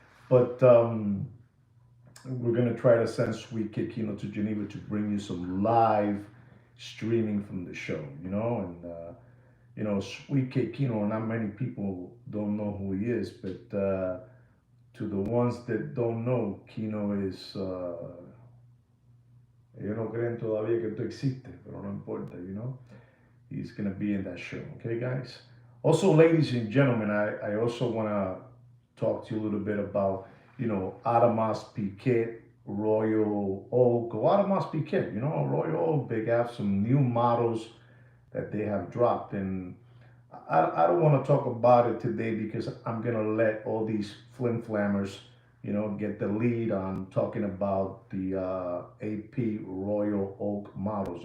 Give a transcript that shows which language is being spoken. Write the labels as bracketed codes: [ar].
[en] But we're gonna try to send Sweet Kid Kino to Geneva to bring you some live streaming from the show, and Sweet Kid Kino. Not many people don't know who he is, but to the ones that don't know, Kino is. [es] Ellos no creen todavía que tú existes, pero no importa, [en] He's gonna be in that show, okay, guys. Also, ladies and gentlemen, I also wanna talk to you a little bit about Audemars Piguet Royal Oak, or Audemars Piguet, Royal Oak. They have some new models that they have dropped, and I don't want to talk about it today because I'm gonna let all these flim flammers, get the lead on talking about the AP Royal Oak models.